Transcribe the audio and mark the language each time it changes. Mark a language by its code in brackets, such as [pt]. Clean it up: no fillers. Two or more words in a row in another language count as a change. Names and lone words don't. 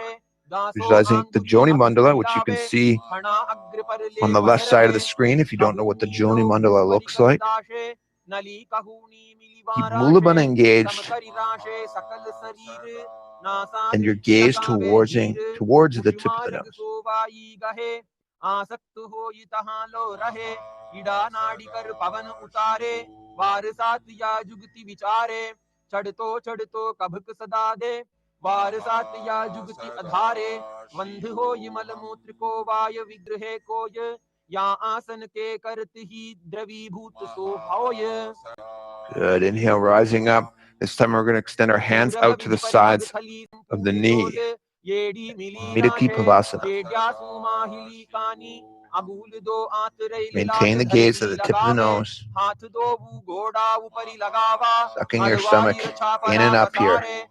[en] Visualizing the Joni Mandala, which you can see on the left side of the screen if you don't know what the Joni Mandala looks like. Keep Mula Bandha engaged and your gaze towards the tip of the nose. [hi] आसक्त हो तहां लो रहे ईड़ा नाड़ी कर पवन उतारे वारसात या जुगति विचारे चढ़तो कभक सदा दे वारसात या जुगति अधारे वंध हो मल मूत्र को वाय विग्रहे कोय या आसन के करत ही द्रवीभूत सो होय. [en] Good. Inhale, rising up. This time we're going to extend our hands out to the sides of the knee. Midaki Pavasana. Maintain the gaze at the tip of the nose. Sucking your stomach in and up here.